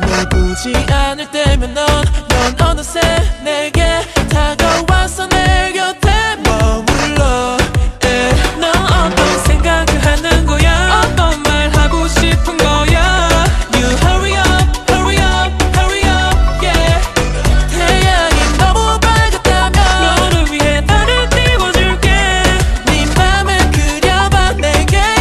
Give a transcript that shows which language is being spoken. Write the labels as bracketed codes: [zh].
[ko] 보지 않을 때면 넌 어느새 내게 다가와서 내 곁에 머물러. 넌 어떤 생각을 하는 거야? 어떤 말 하고 싶은 거야? [en] You hurry up, hurry up, hurry up, yeah. [ko] 태양이 너무 밝았다면 너를 위해 나를 띄워줄게. 네 맘을 그려봐 내게.